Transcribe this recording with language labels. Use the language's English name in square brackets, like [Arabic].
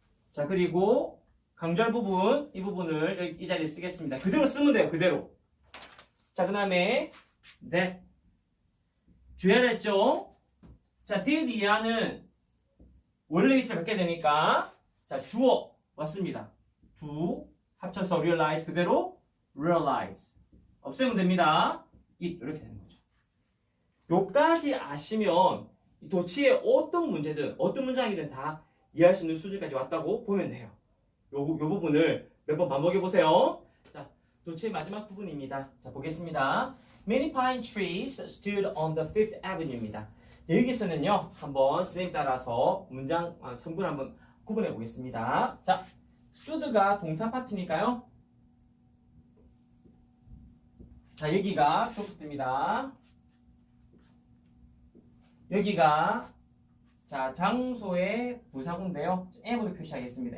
[Korean] 자, 그리고 강조할 부분, 이 부분을 여기 이 자리에 쓰겠습니다. 그대로 쓰면 돼요. 그대로. 자, 그 다음에 that. 주의하랬죠? 자, did 이하는 원래 위치를 갖게 되니까 자, 주어 왔습니다. do 합쳐서 realize 그대로 realize. 없애면 됩니다. it 이렇게 되는 거죠. 요까지 아시면 도치의 어떤 문제든 어떤 문장이든 다 이해할 수 있는 수준까지 왔다고 보면 돼요. 요 부분을 몇 번 반복해 보세요. 자, 도치의 마지막 부분입니다. 자, 보겠습니다. [English] Many pine trees stood on the Fifth Avenue [Korean] 입니다. 여기서는요, 한번 선생님 따라서 문장 성분 한번 구분해 보겠습니다. 자, stood가 동사 파트니까요. 자, 여기가 프로프트입니다. 여기가 자 장소의 부사구인데요. M으로 표시하겠습니다.